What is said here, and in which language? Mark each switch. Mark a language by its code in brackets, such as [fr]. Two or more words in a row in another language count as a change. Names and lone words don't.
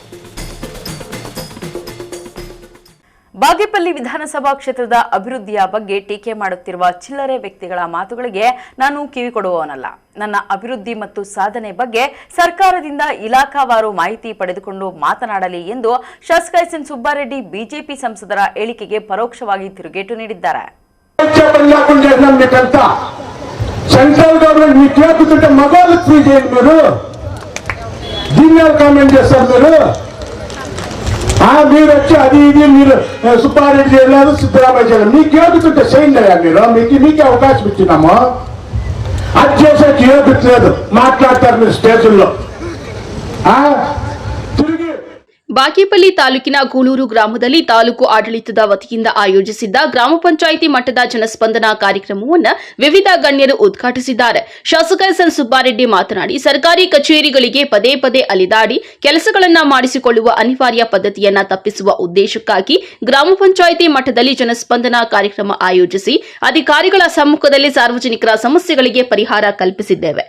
[kn] ಬಾಗೇಪಲ್ಲಿ ವಿಧಾನಸಭಾ ಕ್ಷೇತ್ರದ ಅಭಿವೃದ್ಧಿಯ ಬಗ್ಗೆ ಟೀಕೆ ಮಾಡುತ್ತಿರುವ ಚಿಲ್ಲರೆ ವ್ಯಕ್ತಿಗಳ ಮಾತುಗಳಿಗೆ ನಾನು ಕಿವಿ ಕೊಡುವವನಲ್ಲ. ನನ್ನ ಅಭಿವೃದ್ಧಿ ಮತ್ತು ಸಾಧನೆ ಬಗ್ಗೆ ಸರ್ಕಾರದಿಂದ ಇಲಾಖಾವಾರು ಮಾಹಿತಿ ಪಡೆದುಕೊಂಡು ಮಾತನಾಡಲಿ ಎಂದು ಶಾಸಕ ಎಸ್.ಎನ್. ಸುಬ್ಬಾರೆಡ್ಡಿ ಬಿಜೆಪಿ ಸಂಸದರ ಹೇಳಿಕೆಗೆ ಪರೋಕ್ಷವಾಗಿ ತಿರುಗೇಟು ನೀಡಿದ್ದಾರೆ. [te] మీరు వచ్చి అది ఇది మీరు సుబ్బారెడ్డి చేయలేదు, సిద్ధరామయ్య చేయలేదు. మీకు ఏదుకుంటే చేయండి మీరు, మీకే అవకాశం ఇచ్చినాము. అది చేసేకి ఏదుట్లేదు, మాట్లాడతారు మీరు స్టేషన్లో. [kn] ಬಾಗೇಪಲ್ಲಿ ತಾಲೂಕಿನ ಗೂಳೂರು ಗ್ರಾಮದಲ್ಲಿ ತಾಲೂಕು ಆಡಳಿತದ ವತಿಯಿಂದ ಆಯೋಜಿಸಿದ್ದ ಗ್ರಾಮ ಪಂಚಾಯಿತಿ ಮಟ್ಟದ ಜನಸ್ಪಂದನ ಕಾರ್ಯಕ್ರಮವನ್ನು ವಿವಿಧ ಗಣ್ಯರು ಉದ್ಘಾಟಿಸಿದ್ದಾರೆ. ಶಾಸಕ ಎಸ್.ಎನ್. ಸುಬ್ಬಾರೆಡ್ಡಿ ಮಾತನಾಡಿ, ಸರ್ಕಾರಿ ಕಚೇರಿಗಳಿಗೆ ಪದೇ ಪದೇ ಅಲಿದಾಡಿ ಕೆಲಸಗಳನ್ನು ಮಾಡಿಸಿಕೊಳ್ಳುವ ಅನಿವಾರ್ಯ ಪದ್ಧತಿಯನ್ನ ತಪ್ಪಿಸುವ ಉದ್ದೇಶಕ್ಕಾಗಿ ಗ್ರಾಮ ಪಂಚಾಯಿತಿ ಮಟ್ಟದಲ್ಲಿ ಜನಸ್ಪಂದನ ಕಾರ್ಯಕ್ರಮ ಆಯೋಜಿಸಿ ಅಧಿಕಾರಿಗಳ ಸಮ್ಮುಖದಲ್ಲಿ ಸಾರ್ವಜನಿಕರ ಸಮಸ್ಯೆಗಳಿಗೆ ಪರಿಹಾರ ಕಲ್ಪಿಸಿದ್ದೇವೆ.